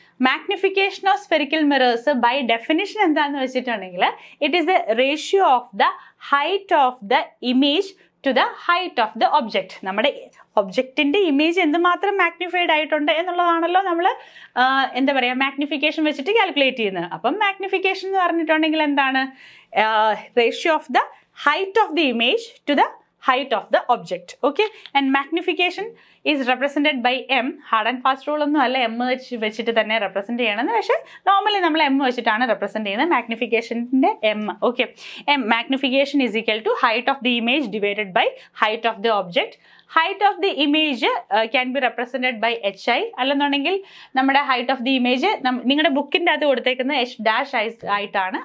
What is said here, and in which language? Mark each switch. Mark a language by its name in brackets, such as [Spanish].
[English] magnification of spherical mirrors by definition [Malayalam] എന്താണെന്ന് വെച്ചിട്ടുണ്ടെങ്കിൽ [English] It is the ratio of the height of the image to the height of the object. [Malayalam] നമ്മുടെ ഒബ്ജക്റ്റിൻ്റെ image എന്തുമാത്രം magnified ആയിട്ടുണ്ട് എന്നുള്ളതാണല്ലോ നമ്മൾ എന്താ പറയുക മാഗ്നിഫിക്കേഷൻ വെച്ചിട്ട് കാൽക്കുലേറ്റ് ചെയ്യുന്നത്. അപ്പം മാഗ്നിഫിക്കേഷൻ എന്ന് പറഞ്ഞിട്ടുണ്ടെങ്കിൽ എന്താണ്? [English] Ratio of the height of the image to the height of the object. Okay, and magnification is represented by M. Hard and fast rule [Malayalam] ഒന്നും അല്ല, M വെച്ചിട്ട് തന്നെ റെപ്രസെൻറ്റ് ചെയ്യണമെന്ന്. പക്ഷേ നോർമലി നമ്മൾ M വെച്ചിട്ടാണ് റെപ്രസെൻറ്റ് ചെയ്യുന്നത് മാഗ്നിഫിക്കേഷൻ്റെ M. [English] Okay, magnification is equal to height of the image divided by height of the object. Height of the image can be represented by HI, [Malayalam] അല്ലെന്നുണ്ടെങ്കിൽ നമ്മുടെ ഹൈറ്റ് ഓഫ് ദി ഇമേജ് നിങ്ങളുടെ ബുക്കിൻ്റെ അകത്ത് കൊടുത്തേക്കുന്നത് H' ആയിട്ടാണ്.